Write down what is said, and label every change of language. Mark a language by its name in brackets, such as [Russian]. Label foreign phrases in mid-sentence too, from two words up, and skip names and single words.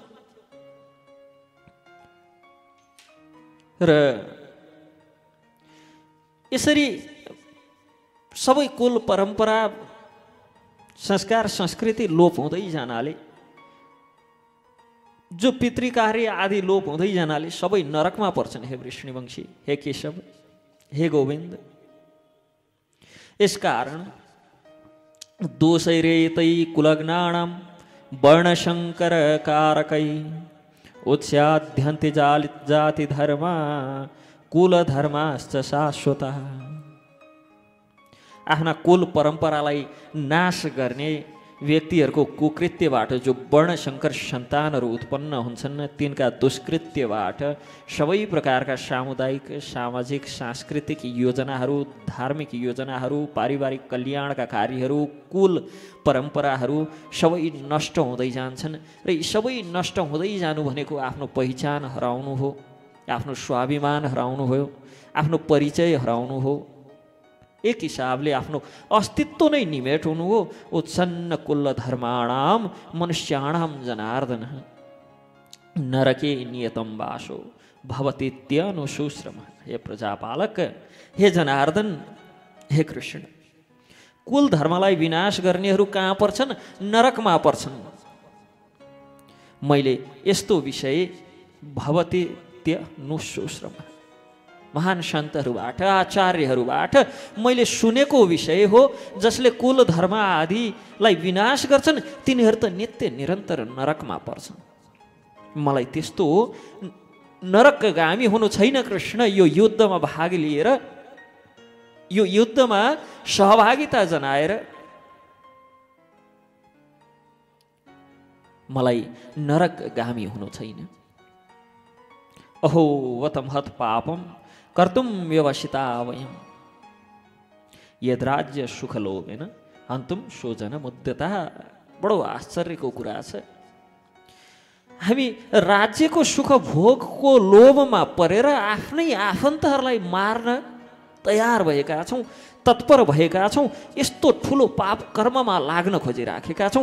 [Nepali] र यसरी सबै कुल परम्परा, संस्कार, संस्कृति लोप हुँदै जानाले, जो पितृकार्य आदि लोप हुँदै जानाले सबै नरकमा पर्छन्। हे वृष्णिवंशी, हे केशव, हे गोविन्द। यसकारण [Sanskrit] दोषैरेतै कुलग्नानां वर्णशङ्कर कारकै उत्स्याद्यन्ते जाति धर्मा कुलधर्माश्च शाश्वतः। [Nepali] आफ्ना कुल परम्परालाई नाश गर्ने व्यक्तिहरूको कुकृत्यबाट जो वर्णशङ्कर सन्तानहरू उत्पन्न हुन्छन्, तिनका दुष्कृत्यबाट सबै प्रकारका सामुदायिक, सामाजिक, सांस्कृतिक योजनाहरू, धार्मिक योजनाहरू, पारिवारिक कल्याणका कार्यहरू, कुल परम्पराहरू सबै नष्ट हुँदै जान्छन्। र यी सबै नष्ट हुँदै जानु भनेको आफ्नो पहिचान हराउनु हो, आफ्नो स्वाभिमान हराउनु हो, आफ्नो परिचय हराउनु हो। एक हिसाबले आफ्नो अस्तित्व नै निमेट हुनु हो। [Sanskrit] उत्सन्न कुल धर्माणाम मनुष्याणाम जनार्दन नरके नियतम वासो भवतीत्यनुशुश्रम। [Nepali] हे प्रजापालक, हे जनार्दन, हे कृष्ण, कुल धर्मलाई विनाश गर्नेहरू कहाँ पर्छन्? नरकमा पर्छन्। मैले यस्तो विषय भवतीत्यनुशुश्रम, महान सन्तहरूबाट, आचार्यहरूबाट मैले सुनेको विषय हो। जसले कुल धर्म आदिलाई विनाश गर्छन् तिनीहरू त नित्य निरन्तर नरकमा पर्छन्। मलाई त्यस्तो नरकगामी हुनु छैन कृष्ण। यो युद्धमा भाग लिएर, यो युद्धमा सहभागिता जनाएर मलाई नरकगामी हुनु छैन। [Sanskrit] अहो वतमहत पापम कर्तुम व्यवसिता वयम यद्राज्य सुख लोभेन हन्तुम स्वजन मुद्यता। [Nepali] बडो आश्चर्यको कुरा छ। हामी राज्यको सुख भोगको लोभमा परेर आफ्नै आफन्तहरूलाई मार्न तयार भएका छौँ, तत्पर भएका छौँ। यस्तो ठुलो पाप कर्ममा लाग्न खोजिराखेका छौँ।